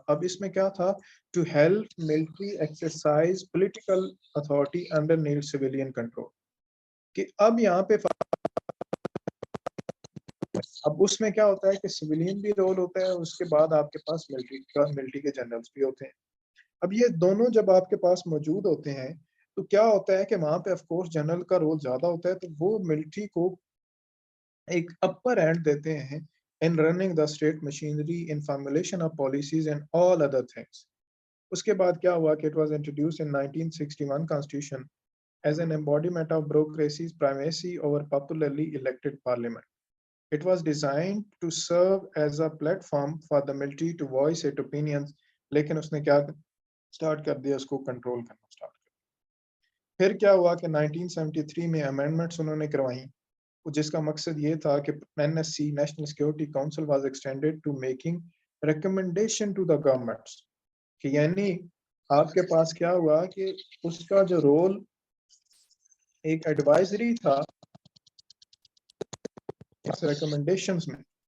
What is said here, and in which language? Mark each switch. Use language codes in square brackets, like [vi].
[ur] اب اس میں کیا تھا, [en] to help military exercise political authority under need civilian control, [ur] کہ اب یہاں پہ اب اس میں کیا ہوتا ہے کہ سویلین بھی رول ہوتا ہے, اس کے بعد آپ کے پاس ملٹری کے جنرلز بھی ہوتے ہیں. اب یہ دونوں جب آپ کے پاس موجود ہوتے ہیں تو کیا ہوتا ہے کہ وہاں پہ آف کورس جنرل کا رول زیادہ ہوتا ہے, تو وہ ملٹری کو ایک اپر ہینڈ دیتے ہیں [en] in running the state machinery, in formulation of policies and all other things. [ur] اس کے بعد کیا ہوا کہ [en] it was introduced in 1961 constitution as an embodiment of bureaucracy's primacy over popularly elected parliament. It was designed to serve as a platform for the military to voice its opinions, [ur] لیکن اس نے کیا start کر دیا, [en] اس کو کنٹرول کرنا سٹارٹ کر دیا. [ur] پھر کیا ہوا کہ 1973 میں امینڈمنٹس انہوں نے کروائیں, جس کا مقصد یہ تھا کہ NSC national security council [en] was extended to making recommendation to the governments, [ur] کہ یعنی آپ کے پاس کیا ہوا کہ اس کا جو رول ایک ایڈوائزری تھا ریکمنڈیشنز میں.